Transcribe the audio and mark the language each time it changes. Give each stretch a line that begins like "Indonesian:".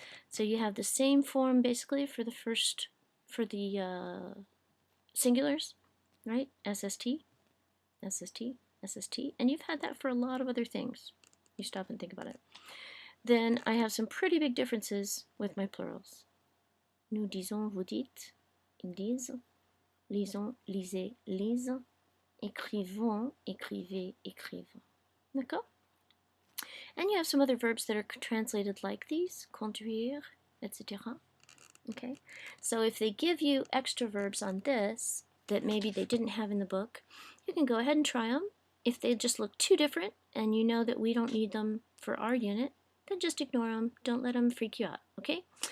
English: So you have the same form basically for the singulars, right? SST, SST, SST, and you've had that for a lot of other things. You stop and think about it. Then I have some pretty big differences with my plurals.
French: Nous disons, vous dites, ils disent, lisons, lisez, lisent, écrivons, écrivez, écrivent. D'accord?
English: And you have some other verbs that are translated like these, conduire, etc. Okay, so if they give you extra verbs on this that maybe they didn't have in the book, you can go ahead and try them. If they just look too different and you know that we don't need them for our unit, then just ignore them. Don't let them freak you out, okay?